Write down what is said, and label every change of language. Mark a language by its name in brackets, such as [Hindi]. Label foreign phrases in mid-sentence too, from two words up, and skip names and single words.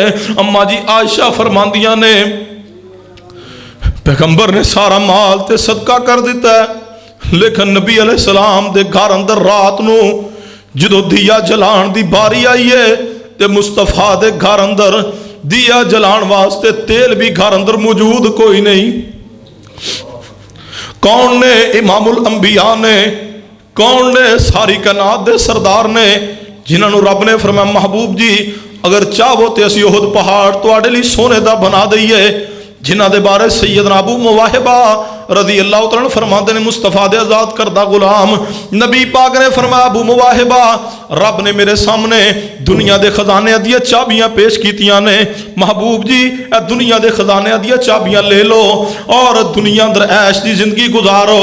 [Punjabi] اماں جی عائشہ فرماندیاں نے پیغمبر نے سارا مال تے صدقہ کر دتا ہے، لیکن نبی علیہ السلام دے گھر اندر رات نوں جدوں دیا جلان دی واری آئی ہے تے مصطفیٰ دے گھر اندر دیا جلان واسطے تیل بھی گھر اندر موجود کوئی نہیں. کون نے؟ امام الانبیاء نے۔ کون نے? ساری کائنات دے سردار نے، جنہوں نے رب نے فرمایا محبوب جی اگر چاہو تو اسی احد پہاڑ تہاڈے لئی سونے دا بنا دئیے، جنہاں دے بارے سیدنا ابو مواہبہ [Arabic] رضي الله تعالى عنه [Punjabi] فرماتے نے مصطفیٰ دے آزاد کردہ غلام نبی پاک نے فرمایا ابو مواہبہ رب نے میرے سامنے دنیا دے خزانے دی چابیاں پیش کیتیاں نے، محبوب جی اے دنیا دے خزانے دی چابیاں لے لو اور دنیا اندر عیش دی زندگی گزارو.